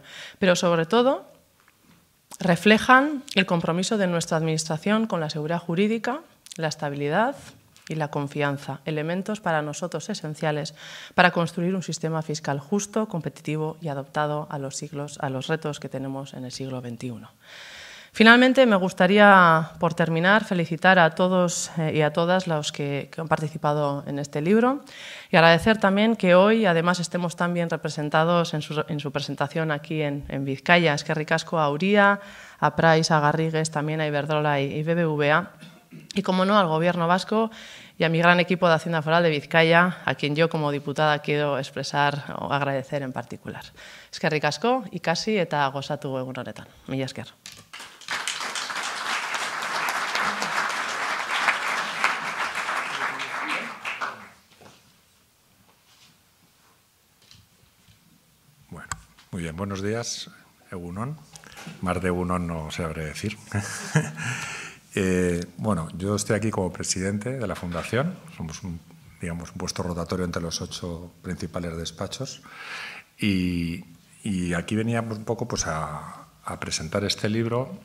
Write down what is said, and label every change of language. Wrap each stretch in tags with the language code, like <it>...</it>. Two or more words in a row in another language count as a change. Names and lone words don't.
<es>Pero, sobre todo, reflejan el compromiso de nuestra Administración con la seguridad jurídica, la estabilidad y la confianza, elementos para nosotros esenciales para construir un sistema fiscal justo, competitivo y adaptado a los retos que tenemos en el siglo XXI. Finalmente, me gustaría, por terminar, felicitar a todos y a todas los que han participado en este libro y agradecer también que hoy, además, estemos tan bien representados en su presentación aquí en Vizcaya.</es> <eu>Eskerrik asko</eu> <es>a Uría, a Price, a Garrigues, también a Iberdrola y BBVA, y, como no, al Gobierno vasco y a mi gran equipo de Hacienda Foral de Vizcaya, a quien yo como diputada quiero expresar o agradecer en particular.</es> <eu>Eskerrik asko, ikasi eta gozatu egun honetan. Mila esker.</eu> <es>Bueno, muy bien, buenos días, Egunon. Más de Egunon no sabré decir. Bueno, yo estoy aquí como presidente de la Fundación. Somos un puesto rotatorio entre los 8 principales despachos. Y aquí veníamos un poco pues, a presentar este libro.</es>